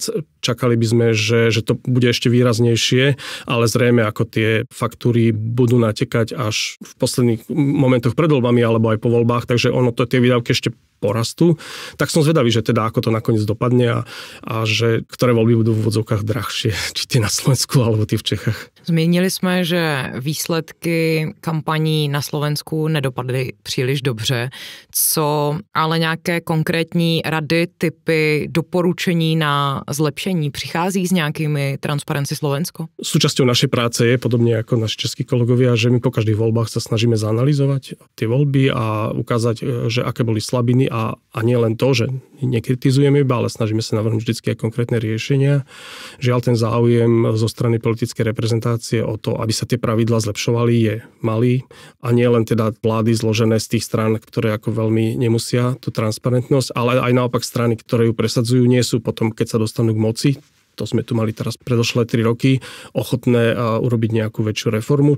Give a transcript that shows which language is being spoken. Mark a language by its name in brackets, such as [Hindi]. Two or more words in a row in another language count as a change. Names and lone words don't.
[Slovak] Čakali by sme, že to bude ešte výraznejšie, ale zrejme ako tie faktúry budú natekať až v posledných momentoch pred voľbami alebo aj po voľbách, takže tie výdavky ešte porastú. Tak som zvedavý, že teda ako to nakoniec dopadne a že ktoré voľby budú v úvodzovkách drahšie, či tie na Slovensku alebo tie v Čechách. [Czech] Zmínili jsme, že výsledky kampaní na Slovensku nedopadly příliš dobře. Co ale nějaké konkrétní rady, typy, doporučení na zlepšení přichází s nějakými Transparency Slovensko? [Slovak] Súčasťou našej práce je, podobne ako naši českí kolegovia, že my po každých voľbách sa snažíme zanalizovať tie voľby a ukázať, že aké boli slabiny a nie len to, že nekritizujeme iba, ale snažíme sa navrhnúť vždy aj konkrétne riešenia. Žiaľ, ten záujem zo strany politickej reprezentácie o to, aby sa tie pravidlá zlepšovali, je malý a nie len teda vlády zložené z tých strán, ktoré ako veľmi nemusia tú transparentnosť, ale aj naopak strany, ktoré ju presadzujú, nie sú potom, keď sa dostanú k moci, to sme tu mali teraz predošlé 3 roky, ochotné urobiť nejakú väčšiu reformu.